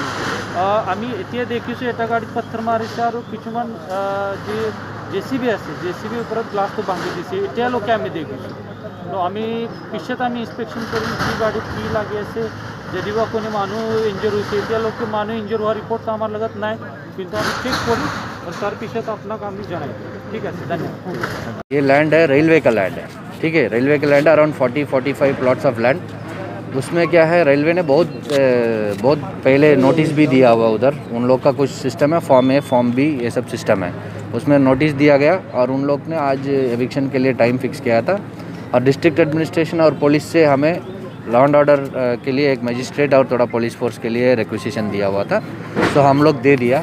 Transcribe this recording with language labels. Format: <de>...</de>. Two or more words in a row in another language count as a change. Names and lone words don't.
<as>আমি এতিয়া দেখিছোঁ এটা গাড়ীত পথৰ মাৰিছে আৰু কিছুমান জেচিবি আছে জেচিবিৰ ওপৰত গ্লাছটো ভাঙি দিছে এতিয়ালৈকে আমি দেখিছোঁ। আমি পিছত আমি ইনস্পেকশ্যন কৰিম কি গাড়ীত কি লাগি আছে যদিও কোনো মানুহ ইনজৰ হৈছে এতিয়ালৈকে মানুহ ইনজৰ হোৱাৰ ৰিপৰ্ট আমাৰ লগত নাই, কিন্তু আমি চেক কৰিম আৰু তাৰ পিছত আপোনাক আমি জনাই দিম।</as> <hi>ठीक है, धन्यवाद। ये लैंड है रेलवे का लैंड है, ठीक है। रेलवे का लैंड है</hi> <en>around 40-45 plots of land.</en> <hi>उसमें क्या है रेलवे ने बहुत पहले नोटिस भी दिया हुआ उधर उन लोग का कुछ सिस्टम है,</hi> <en>form A form B</en> <hi>ये सब सिस्टम है, उसमें नोटिस दिया गया और उन लोग ने आज एविक्शन के लिए टाइम फिक्स किया था और</hi> <en>district administration</en> <hi>और पुलिस से हमें</hi> <en>law and order</en> <hi>के लिए एक मजिस्ट्रेट और थोड़ा</hi> <en>police force</en> <hi>के लिए रिक्वेजिशन दिया हुआ था, तो हम लोग दे दिया।</hi>